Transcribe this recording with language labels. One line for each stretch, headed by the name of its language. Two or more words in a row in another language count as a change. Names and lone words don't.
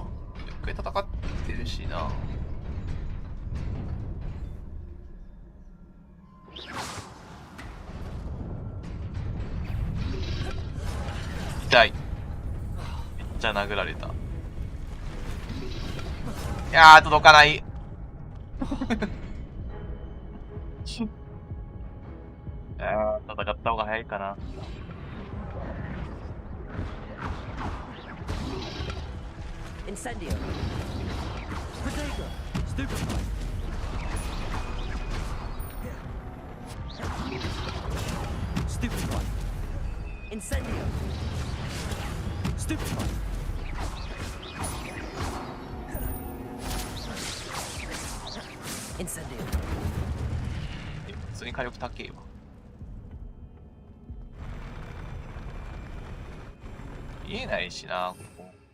Japanese: 一回戦ってるしな。痛い。めっちゃ殴られた。いやー、届かない。あー、戦った方が早いかな。
English: Incendio. Protego. Stupefy. Stupefy. Incendio. Stupefy. Incendio.
Japanese: 普通に火力高えわ。見えないしな、ここ。